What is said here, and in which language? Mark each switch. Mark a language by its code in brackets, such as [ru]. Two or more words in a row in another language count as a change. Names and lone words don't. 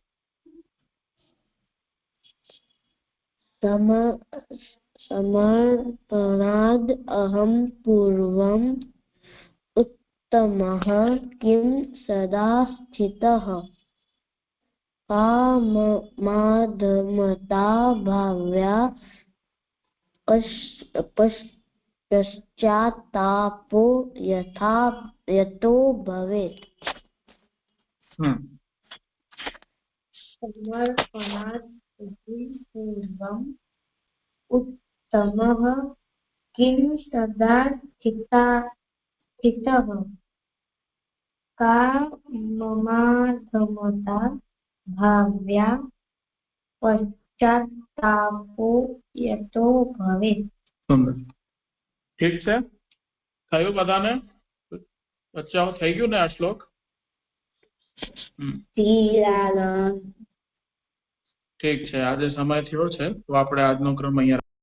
[sa] સમર્પણાદ અહમ પૂર્વમ ઉત્તમઃ કિમ સદા સ્થિતઃ. કા મમાધમતા ભાવ્યા. पश्चात्तापो यतो भवेत् समर्पणात् पूर्वम् उत्तमः किं सदा स्थितः का ममाधमता भाव्या पश्चात्तापो यतो भवेत् [gu] સુંદર. ઠીક છે, થયું બધાને? બચ્ચાઓ થઈ ગયું ને આ શ્લોક? ઠીક છે, આજે સમય થયો છે તો આપણે આજનો ક્રમ અહીંયા